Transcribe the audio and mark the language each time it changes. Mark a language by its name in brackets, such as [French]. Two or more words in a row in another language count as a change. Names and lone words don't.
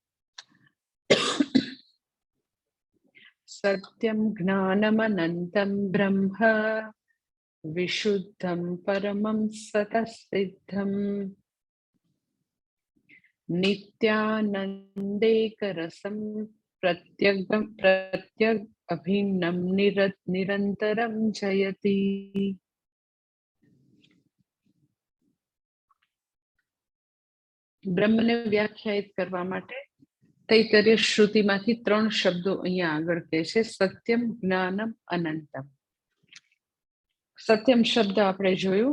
[Sanskrit] सत्यं ज्ञानमनन्तं ब्रह्म विशुद्धं परमं सतसिद्धम् नित्यानन्देकरसं प्रत्यग अभिन्नं निरन्तरं जयति। [Gujarati] બ્રહ્મને વ્યાખ્યાયિત કરવા માટે તૈતરીય શ્રુતિમાંથી 3 શબ્દો અહીંયા આગળ કહે છે: સત્યમ, જ્ઞાનમ, અનંતમ. સત્યમ શબ્દ આપણે જોયું.